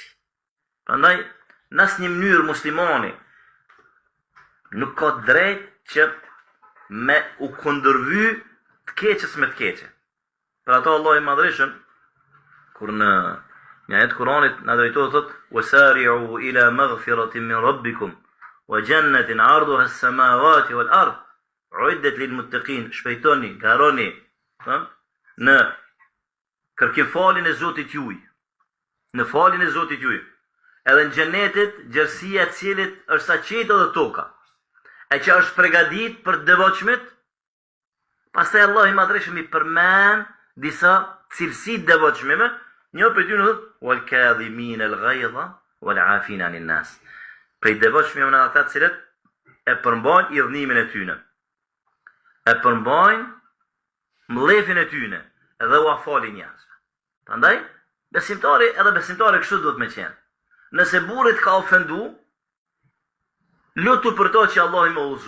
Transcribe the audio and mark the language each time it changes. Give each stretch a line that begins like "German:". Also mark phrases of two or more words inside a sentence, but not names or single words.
Albanian: Prandaj, në asnjë mënyrë muslimani nuk ka drejt që me u kundërvy të keqës me të keqe. Për ato Allah i madhreshëm, kur në një ajet Kuranit na drejtohet thotë:
Arabic: "وسارعوا إلى مغفرة من ربكم وجنة عرضها السماوات والأرض أعدت للمتقين."
Albanian: Shpejtoni, garoni, në kërkim falin e Zotit juaj. Në falin e Zotit juaj. Edhe në xhenetit, gjerësia e cilit është sa qetë dhe toka. e që është pregadit për devotshmit, pastaj Allah i madhreshëm i përmend disa cilësi devotshmeve, një për ty në thot,
Arabic: والكاظمين الغيظ والعافين عن الناس.
Albanian: Prej devotshmeve në ata të cilët e përmbajnë idhnimin e tyne, e përmbajnë mlefin e tyne, edhe u afalin njerëzve. Prandaj, besimtari kështu duhet me qenë. Nëse burrit ka ofendu, lutu për to që Allah i me udhëzu.